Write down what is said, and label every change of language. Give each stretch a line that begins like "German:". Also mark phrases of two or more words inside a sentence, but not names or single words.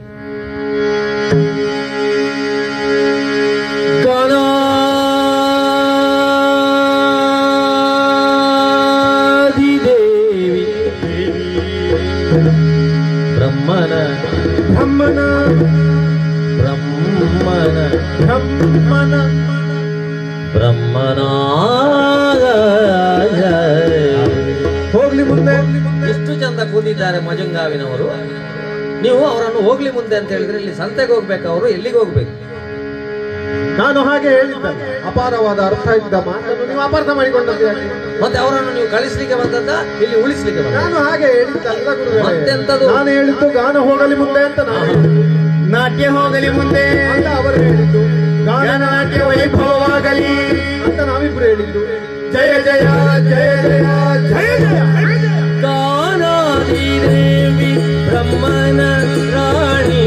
Kannada: ಬ್ರಹ್ಮನ ಬ್ರಹ್ಮನ ಬ್ರಹ್ಮನ ಬ್ರಹ್ಮನ ಬ್ರಹ್ಮನ ಹೋಗ್ಲಿ ಮುಂದೆ. ಎಷ್ಟು ಚಂದ ಕೂದಿದ್ದಾರೆ ಮಜಂಗಾವಿನವರು. ನೀವು ಅವರನ್ನು ಹೋಗ್ಲಿ ಮುಂದೆ ಅಂತ ಹೇಳಿದ್ರೆ ಇಲ್ಲಿ ಸಂತೆಗೆ ಹೋಗ್ಬೇಕು, ಅವರು ಎಲ್ಲಿಗೆ ಹೋಗ್ಬೇಕು? ನಾನು ಹಾಗೆ ಹೇಳಿದ್ದ, ಅಪಾರವಾದ ಅರ್ಥ ಇದ್ದ ಮಾತನ್ನು ನೀವು ಅಪಾರ್ಥ ಮಾಡಿಕೊಂಡದ್ದು ಯಾಕೆ? ಮತ್ತೆ ಅವರನ್ನು ನೀವು ಕಳಿಸ್ಲಿಕ್ಕೆ ಬಂದದ್ದ, ಇಲ್ಲಿ ಉಳಿಸ್ಲಿಕ್ಕೆ ಬಂದ? ನಾನು ಹಾಗೆ ಹೇಳಿದ್ದಲ್ಲ ಗುರುಗಳೇ. ಮತ್ತೆಂತದು? ನಾನು ಹೇಳಿದ್ದು ಗಾನ ಹೋಗಲಿ ಮುಂದೆ ಅಂತ. ನಾನು ನಾಟ್ಯ ಹೋಗಲಿ ಮುಂದೆ ಅಂತ ಅವರು ಹೇಳಿದ್ದು, ಗಾನನಾಟ್ಯ ವೈಭವವಾಗಲಿ ಅಂತ ನಾವಿಬ್ರು ಹೇಳಿದ್ದು. ಜಯ ಜಯ ಜಯ ಜಯ ಜಯ ಜಯ ಗಾನಾದಿ ದೇವಿ ಬ್ರಹ್ಮನ ರಾಣಿ,